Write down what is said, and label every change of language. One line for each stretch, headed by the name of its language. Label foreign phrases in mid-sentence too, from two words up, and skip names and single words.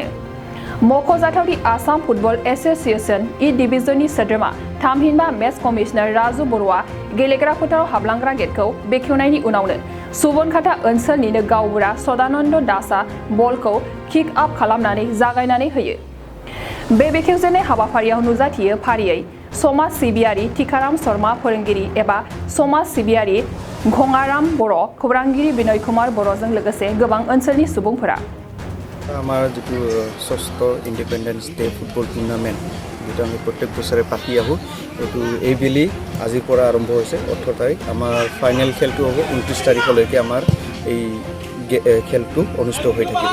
Bodo: मख'जाथावदि आसाम फुटबल एसोसिएशन इ डिभिजननि सोद्रोमा थामहिनबा मेच कमिशनार राजु बर'आ गेलेग्रा फोथाराव हाबलांग्रा गेटखौ बेखेवनायनि उनावनो सुबनखाथा ओनसोलनिनो गावबुरा सदानन्द दासआ बलखौ किक आप खालामनानै जागायनानै होयो। बे बेखेवजेननाय हाबाफारियाव नुजाथियो फारियै समाज सिबियारि टिकाराम शर्मा फोरोंगिरि एबा समाज सिबियारि घङाराम बर', खौरांगिरि बिनय कुमार बर'जों लोगोसे गोबां ओनसोलनि सुबुंफोरा।
Assamese: আমাৰ যিটো 6th ইণ্ডিপেণ্ডেন্স ডে ফুটবল টুৰ্ণামেণ্ট যিটো আমি প্ৰত্যেক বছৰে পাতি আহোঁ, এইটো এইবেলি আজিৰ পৰা আৰম্ভ হৈছে। 18 তাৰিখ আমাৰ ফাইনেল খেলটো হ'ব। 29 তাৰিখলৈকে আমাৰ এই খেলটো অনুষ্ঠিত হৈ থাকিব।